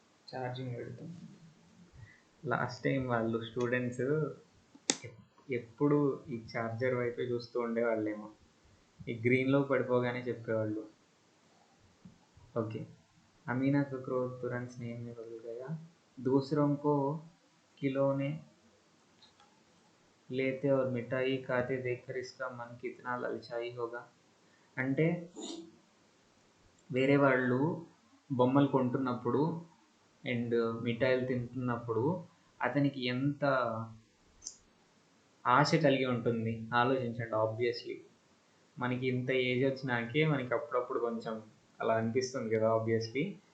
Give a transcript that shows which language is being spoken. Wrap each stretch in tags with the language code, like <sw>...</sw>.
<te>Charging పెడతాం. Last time వాళ్ళు students ఎప్పుడు ఈ ఛార్జర్ వైపే చూస్తూ ఉండేవాళ్ళేమో, ఈ గ్రీన్లో పడిపోగానే చెప్పేవాళ్ళు.</te> <hi>ओके, अमीना का क्रोध तुरंत स्नेह में बदल गया। दूसरों को खिलौने लेते और मिठाई खाते देखकर इसका मन कितना ललचाई होगा.</hi> <te>అంటే వేరే వాళ్ళు బొమ్మలు కొంటున్నప్పుడు అండ్ మిఠాయిలు తింటున్నప్పుడు అతనికి ఎంత ఆశ కలిగి ఉంటుంది ఆలోచించండి. ఆబ్వియస్లీ మనకి ఇంత ఏజ్ వచ్చినాకే మనకి అప్పుడప్పుడు కొంచెం అలా అనిపిస్తుంది కదా ఆబ్వియస్లీ.</te>